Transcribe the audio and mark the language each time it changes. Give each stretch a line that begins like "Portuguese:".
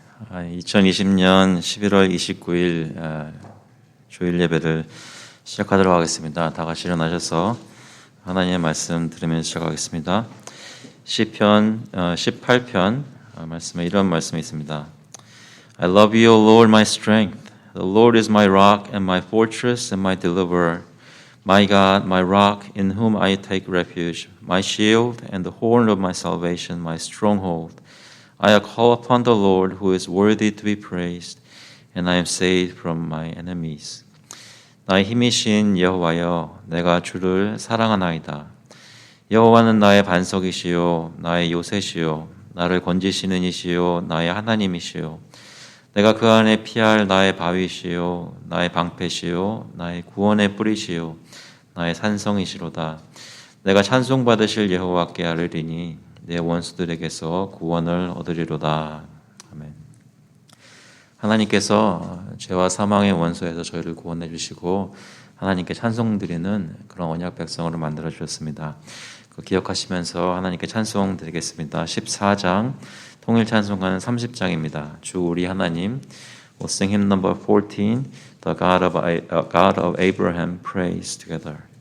Korean: 2020년 11월 29일 주일 예배를 시작하도록 하겠습니다. 다 같이 일어나셔서 하나님의 말씀 들으면서 시작하겠습니다. 시편 18편 말씀에 이런 말씀이 있습니다.
English: I love you, O Lord, my strength. The Lord is my rock and my fortress and my deliverer. My God, my rock, in whom I take refuge, my shield and the horn of my salvation, my stronghold. I call upon the Lord who is worthy to be praised, and I am saved from my enemies.
Korean: 나의 힘이신 여호와여, 내가 주를 사랑하나이다. 여호와는 나의 반석이시요, 나의 요새시요, 나를 건지시는 이시요, 나의 하나님이시요. 내가 그 안에 피할 나의 바위시요, 나의 방패시요, 나의 구원의 뿌리시요, 나의 산성이시로다. 내가 찬송받으실 여호와께 아뢰리니 내 원수들에게서 구원을 얻으리로다. 아멘. 하나님께서 죄와 사망의 원수에서 저희를 구원해 주시고 하나님께 찬송드리는 그런 언약 백성으로 만들어 주셨습니다. 그 기억하시면서 하나님께 찬송 드리겠습니다. 14장 통일 찬송가는 30장입니다. 주 우리 하나님.
English: We'll sing hymn number 14, The God of Abraham, praise together.